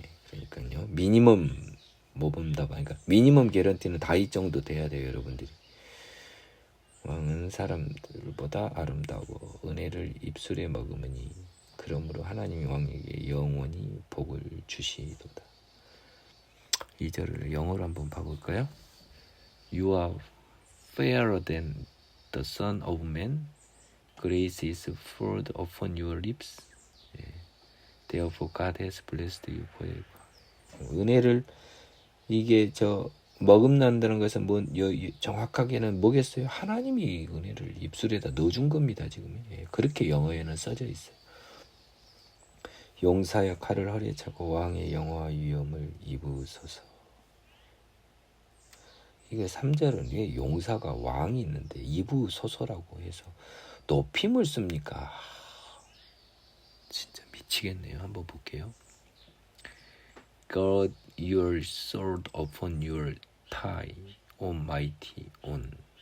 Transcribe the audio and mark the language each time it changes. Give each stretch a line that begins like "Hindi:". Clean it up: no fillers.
Korean: 그러니까요, 미니멈 모범 답안, 그러니까 미니멈 개런티는 다윗 정도 돼야 돼요, 여러분들이. 왕은 사람들보다 아름다워 은혜를 입술에 머금으니 그러므로 하나님이 왕에게 영원히 복을 주시도다. 2절을 영어로 한번 봐볼까요?
English: You are fairer than the son of man. Grace is poured upon your lips. Therefore God has blessed you forever.
Korean: 은혜를 이게 머금난다는 것은 정확하게는 뭐겠어요? 하나님이 은혜를 입술에다 넣어준 겁니다. 지금 그렇게 영어에는 써져 있어요. 용사여 칼을 허리에 차고 왕의 영화와 위엄을 입으소서. 이게 3절은 왜 용사가 왕이 있는데 입으소서라고 해서 높임을 씁니까? 진짜 미치겠네요. 한번 볼게요.
English: God your sword upon your thigh, Almighty on.